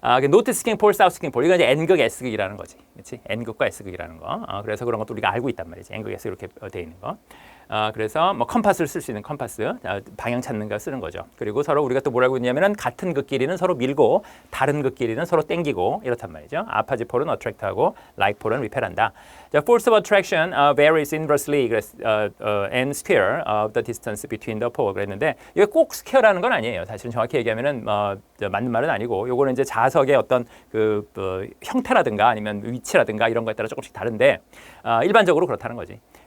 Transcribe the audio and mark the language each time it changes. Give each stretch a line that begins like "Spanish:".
Korean: 노트 스킹 폴, 사우스 스킹 폴. 이건 이제 N극, S극이라는 거지. 그렇지? N극과 S극이라는 거. 그래서 그런 것도 우리가 알고 있단 말이지. N극, S 이렇게 돼 있는 거. 그래서 뭐 컴파스를 쓸 수 있는 컴파스, 방향 찾는 거 쓰는 거죠. 그리고 서로 우리가 또 뭘 알고 있냐면은 같은 극끼리는 서로 밀고 다른 극끼리는 서로 땡기고 이렇단 말이죠. 아파지 폴은 어트랙트하고 라이크 폴은 리펠한다.
English: The force of attraction varies inversely and square of the distance between the pole
Korean: 그랬는데 이게 꼭 스퀘어라는 건 아니에요. 사실은 정확히 얘기하면은 맞는 말은 아니고 요거는 이제 자석의 어떤 형태라든가 아니면 위치라든가 이런 거에 따라 조금씩 다른데 일반적으로 그렇다는 거지.